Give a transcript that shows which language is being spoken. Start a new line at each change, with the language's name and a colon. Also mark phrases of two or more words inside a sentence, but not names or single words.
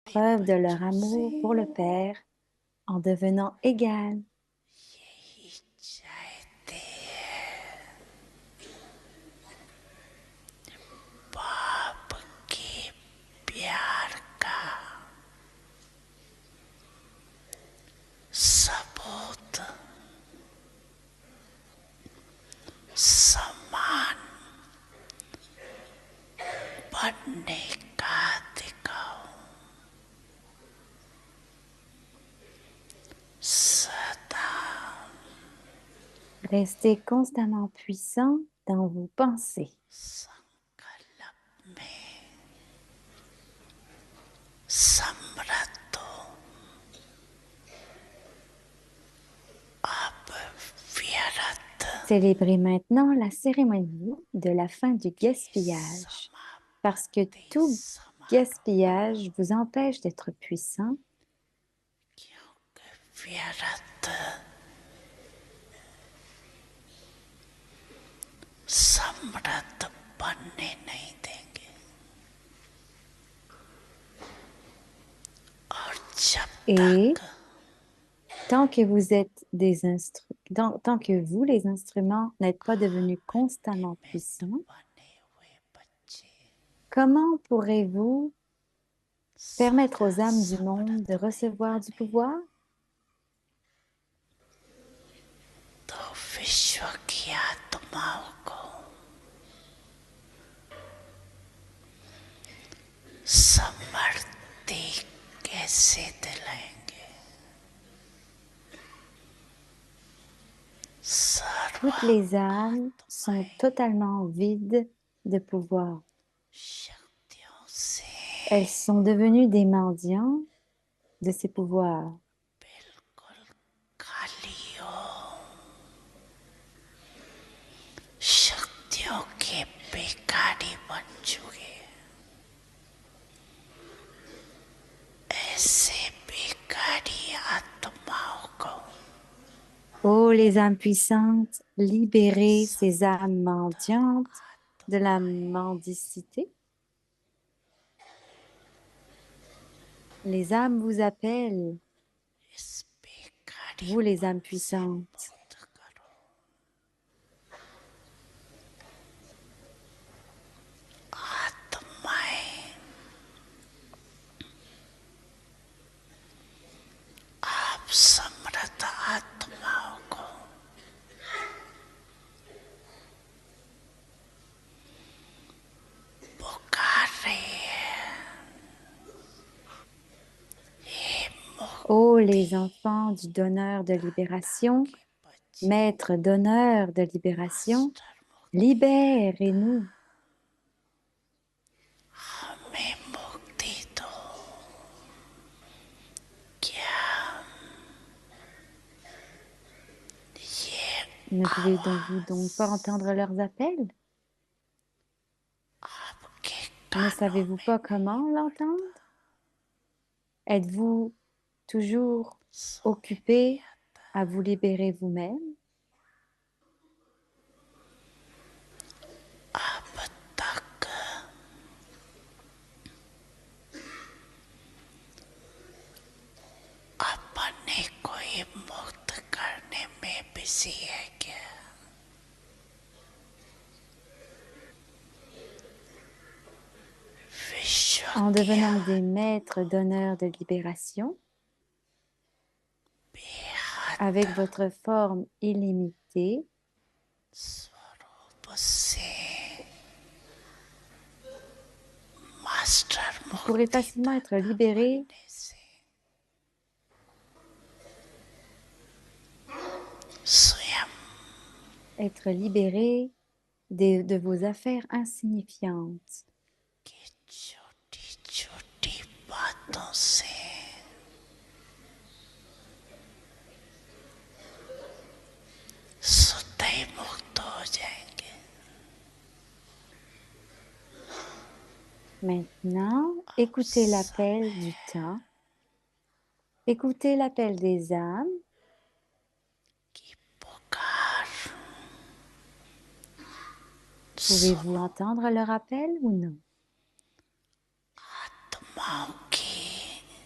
French: Preuve de leur amour pour le Père en devenant égal.
Hindi: बाप के प्यार का सबूत समान बनने का दिखाओ सदा
French: Restez constamment puissant dans vos pensées.
Hindi: संकल्प में समृद्ध हो अब व्यर्थ
French: Célébrez maintenant la cérémonie de la fin du gaspillage, parce que tout gaspillage vous empêche d'être puissant
Hindi: क्योंकि व्यर्थ समृद्ध बनने नहीं देंगे और जब
French: et
Hindi: तक
French: tant que vous êtes tant que vous, les instruments, n'êtes pas devenus constamment puissants,
Hindi: बने हुए बच्चे
French: comment pourrez-vous permettre aux
Hindi: सदा
French: âmes du monde de
Hindi: समृद्ध नहीं
French: recevoir du
Hindi: बने
French: pouvoir?
Hindi: तो विश्व की आत्माओं को समृद्धि कैसे दिलाएंगे
French: Toutes les âmes sont
Hindi: सर्वात्माएं
French: totalement vides de pouvoir.
Hindi: शक्तियों से
French: Elles sont devenues des mendiants de ces pouvoirs.
Hindi: बिल्कुल खाली हो शक्तियों के भिखारी बन चुके ऐसे भिखारी आत्माओं को
French: Ô les âmes puissantes, libérez ces âmes mendiantes de la mendicité. Les âmes vous appellent,
Hindi: इस भिखारी
French: vous les
Hindi: मन
French: âmes
Hindi: से
French: puissantes.
Hindi: मुक्त करो आत्माएं आप समृद्ध आत्माओं को पुकार रही है हे
French: Ô
Hindi: मुक्ति
French: les enfants du donneur de libération,
Hindi: के बच्चे
French: maître donneur de libération,
Hindi: मास्टर मुक्ति
French: libérez-nous.
Hindi: हमें मुक्ति दो क्या ये
French: Ne pouvez-vous donc pas
Hindi: आवाज
French: entendre leurs appels?
Hindi: आपके
French: Ne
Hindi: कानों
French: savez-vous
Hindi: में
French: pas
Hindi: नहीं
French: comment l'entendre?
Hindi: पड़ता
French: Êtes-vous toujours
Hindi: सुने नहीं
French: occupé
Hindi: आता
French: à vous libérer vous-même?
Hindi: अब तक अपने को ही मुक्त करने में बिजी है क्या विश्व
French: En
Hindi: के
French: devenant des maîtres donneurs de libération,
Hindi: बेहद
French: avec votre forme illimitée,
Hindi: स्वरूप से मास्टर
French: vous pourrez
Hindi: मुक्ति
French: facilement être
Hindi: दाता
French: libéré,
Hindi: बनने से स्वयं
French: de vos affaires insignifiantes.
Hindi: की छोटी छोटी बातों से स्वतः ही मुक्त हो जाएंगे
French: Maintenant, écoutez l'appel du temps, écoutez l'appel des âmes.
Hindi: की पुकार
French: Pouvez-vous
Hindi: सुनो
French: entendre leur appel ou non?
Hindi: आत्माओं की